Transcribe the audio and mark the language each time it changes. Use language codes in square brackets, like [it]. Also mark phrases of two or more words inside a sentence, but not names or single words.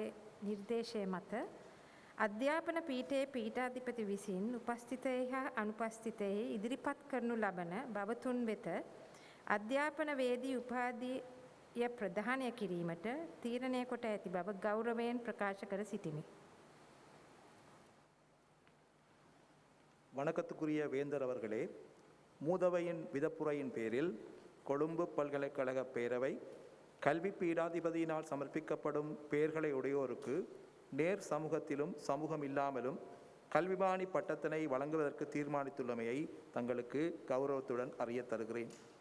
[si] නිර්දේශය මත අධ්‍යාපන පීඨයේ පීඨාධිපති විසින් උපස්ථිතයෙහි හා අනුපස්ථිතයෙහි ඉදිරිපත් කරනු ලබන බවතුන් වෙත අධ්‍යාපන වේදී උපාධිය ප්‍රදානය කිරීමට තීරණය කොට ඇති බව ගෞරවයෙන් ප්‍රකාශ කර සිටිමි. [ta] வணக்கத்துக்குரிய வேந்தர் அவர்களே, மூதவையின் விதப்புரையின் பேரில் கொழும்பு பல்கலைக்கழக பேரவை கல்வி பீடாதிபதியினால் சமர்ப்பிக்கப்படும் பெயர்களை உடையோருக்கு நேர் சமூகத்திலும் சமூகம் இல்லாமலும் கல்விமானி பட்டத்தினை வழங்குவதற்கு தீர்மானித்துள்ளமையை தங்களுக்கு கௌரவத்துடன் அறியத் தருகிறேன்.